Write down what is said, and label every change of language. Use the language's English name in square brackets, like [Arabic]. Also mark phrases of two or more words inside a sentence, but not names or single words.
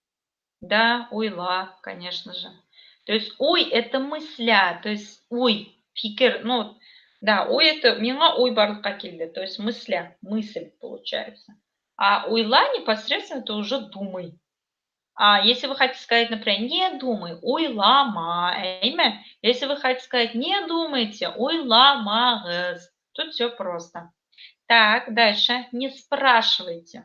[Tatar] Да, уйла, [Russian] конечно же. То есть уй это мысля, то есть уй. Фикр, ну, да, ой это [Tatar] миңа ой барлыкка келди, [Russian] то есть мысль получается. А уйла непосредственно это уже думай. А если вы хотите сказать, например, не думай, уйлама, имя. Если вы хотите сказать не думайте, уйламагыз. Тут все просто. Так, дальше. Не спрашивайте.